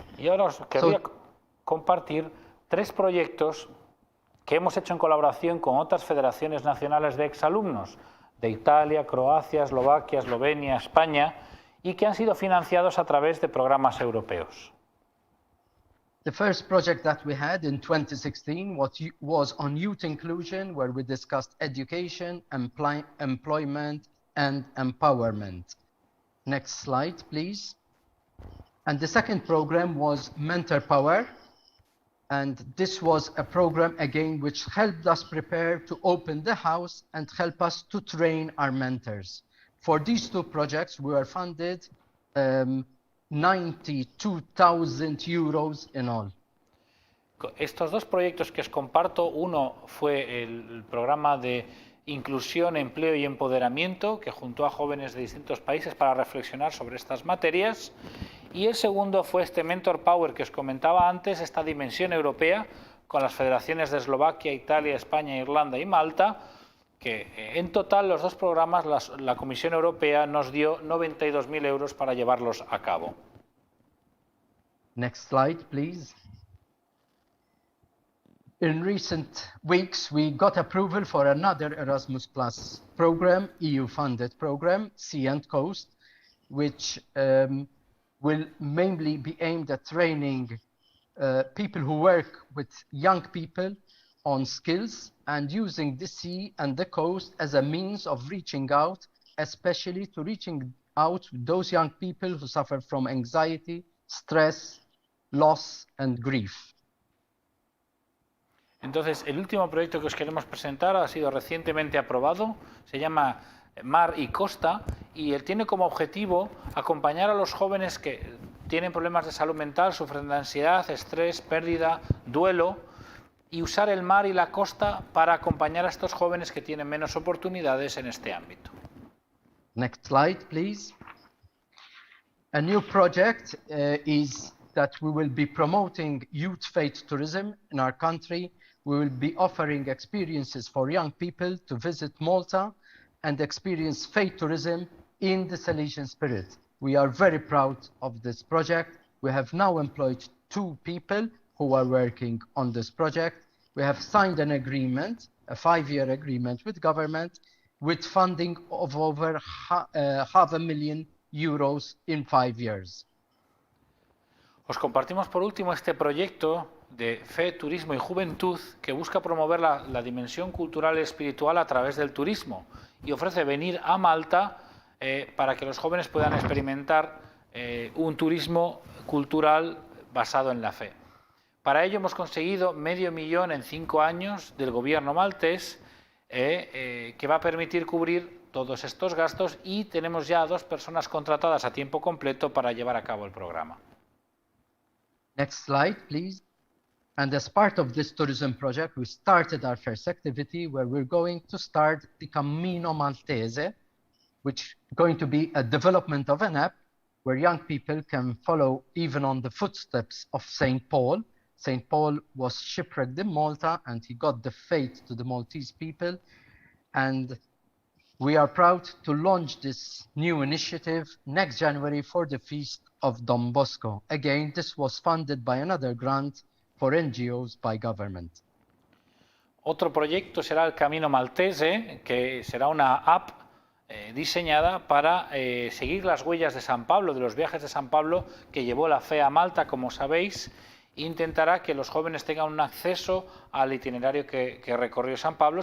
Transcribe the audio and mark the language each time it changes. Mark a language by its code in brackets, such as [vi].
[es] Y ahora os quería compartir 3 proyectos que hemos hecho en colaboración con otras federaciones nacionales de exalumnos de Italia, Croacia, Eslovaquia, Eslovenia, España, y que han sido financiados a través de programas europeos. [en] The first project that we had in 2016 was on youth inclusion, where we discussed education, employment, and empowerment. Next slide, please. And the second program was Mentor Power. And this was a program, again, which helped us prepare to open the house and help us to train our mentors. For these 2 projects, we were funded 92,000 euros in all. [es] Estos 2 proyectos que os comparto, uno fue el programa de inclusión, empleo y empoderamiento, que juntó a jóvenes de distintos países para reflexionar sobre estas materias. Y el segundo fue este Mentor Power que os comentaba antes, esta dimensión europea con las federaciones de Eslovaquia, Italia, España, Irlanda y Malta, que en total los 2 programas la Comisión Europea nos dio 92.000 euros para llevarlos a cabo. [en] Next slide, please. In recent weeks, we got approval for another Erasmus Plus program, EU-funded program, Sea and Coast, which will mainly be aimed at training people who work with young people on skills and using the sea and the coast as a means of reaching out, especially to reaching out to those young people who suffer from anxiety, stress, loss, and grief. [es] Entonces, el último proyecto que os queremos presentar ha sido recientemente aprobado, se llama Mar y Costa, y él tiene como objetivo acompañar a los jóvenes que tienen problemas de salud mental, sufren de ansiedad, estrés, pérdida, duelo, y usar el mar y la costa para acompañar a estos jóvenes que tienen menos oportunidades en este ámbito. [en] Next slide, please. A new project is that we will be promoting youth faith tourism in our country. We will be offering experiences for young people to visit Malta and experience faith tourism in the Salesian spirit. We are very proud of this project. We have now employed 2 people who are working on this project. We have signed an agreement, a 5-year agreement with government, with funding of over €500,000 in 5 years. [es] Os compartimos por último este proyecto de fe, turismo y juventud que busca promover la dimensión cultural y espiritual a través del turismo y ofrece venir a Malta para que los jóvenes puedan experimentar un turismo cultural basado en la fe. Para ello hemos conseguido $500,000 en 5 años del gobierno maltés que va a permitir cubrir todos estos gastos, y tenemos ya 2 personas contratadas a tiempo completo para llevar a cabo el programa. [en] Next slide, please. And as part of this tourism project, we started our first activity where we're going to start the Cammino Maltese, which is going to be a development of an app where young people can follow even on the footsteps of St. Paul. St. Paul was shipwrecked in Malta and he got the faith to the Maltese people. And we are proud to launch this new initiative next January for the Feast of Don Bosco. Again, this was funded by another grant for NGOs by government. [es] Otro proyecto será el Camino Maltese, que será una app diseñada para seguir las huellas de San Pablo, de los viajes de San Pablo que llevó la fe a Malta, como sabéis. Intentará que los jóvenes tengan un acceso al itinerario que recorrió San Pablo.